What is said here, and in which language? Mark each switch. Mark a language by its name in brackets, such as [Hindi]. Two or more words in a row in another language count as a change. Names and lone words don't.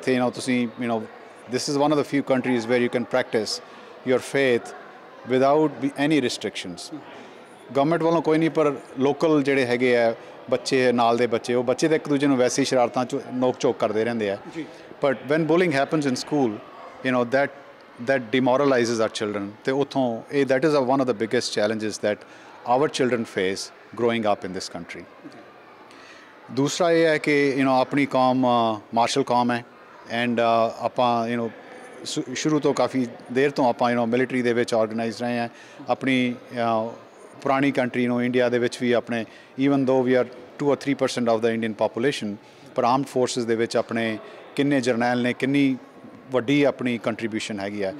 [Punjabi] ਇੱਥੇ ਤੁਸੀਂ [English] this is one of the few countries where you can practice your faith without any restrictions. [Punjabi] ਗਵਰਨਮੈਂਟ ਵੱਲੋਂ ਕੋਈ ਨਹੀਂ, ਪਰ ਲੋਕਲ ਜਿਹੜੇ ਹੈਗੇ ਆ ਬੱਚੇ, ਨਾਲ ਦੇ ਬੱਚੇ, ਉਹ ਬੱਚੇ ਤਾਂ ਇੱਕ ਦੂਜੇ ਨੂੰ ਵੈਸੇ ਹੀ ਸ਼ਰਾਰਤਾਂ 'ਚ ਨੋਕ ਝੋਕ ਕਰਦੇ ਰਹਿੰਦੇ ਆ, [English] but when bullying happens in school that demoralizes our children, [Punjabi] ਅਤੇ ਉੱਥੋਂ [English] that is one of the biggest challenges that our children face growing up in this country. [Punjabi] ਦੂਸਰਾ ਇਹ ਹੈ ਕਿ ਆਪਣੀ ਕੌਮ ਮਾਰਸ਼ਲ ਕੌਮ ਹੈ, ਐਂਡ ਆਪਾਂ ਸ਼ੁਰੂ ਤੋਂ ਕਾਫੀ ਦੇਰ ਤੋਂ ਆਪਾਂ ਮਿਲਟਰੀ ਦੇ ਵਿੱਚ ਆਰਗੇਨਾਈਜ਼ ਰਹੇ ਹਾਂ। ਆਪਣੀ ਪੁਰਾਣੀ ਕੰਟਰੀ ਨੂੰ, ਇੰਡੀਆ ਦੇ ਵਿੱਚ ਵੀ ਆਪਣੇ, [English] even though we are 2 or 3% of the Indian population, [Punjabi] ਪਰ [English] armed forces [Punjabi] ਦੇ ਵਿੱਚ ਆਪਣੇ ਕਿੰਨੇ ਜਰਨੈਲ ਨੇ, ਕਿੰਨੀ ਵੱਡੀ ਆਪਣੀ ਕੰਟਰੀਬਿਊਸ਼ਨ ਹੈਗੀ ਹੈ।